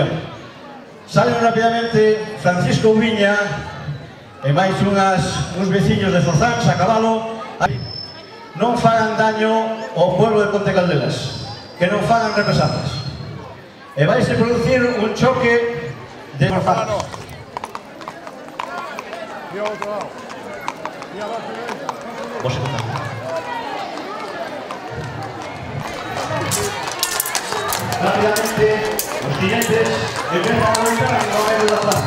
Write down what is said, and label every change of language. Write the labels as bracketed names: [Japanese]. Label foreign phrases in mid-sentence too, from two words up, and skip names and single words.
[Galician] Salen rapidamente Francisco Ubiña e máis uns veciños de Forzáns a cabalo. Non fagan daño ao pueblo de Ponte Caldelas, que non fagan represalias. E vaise producir un choque de Forzáns. [Spanish] Rápidamente, los jinetes empiezan a golpear en medio de la plaza.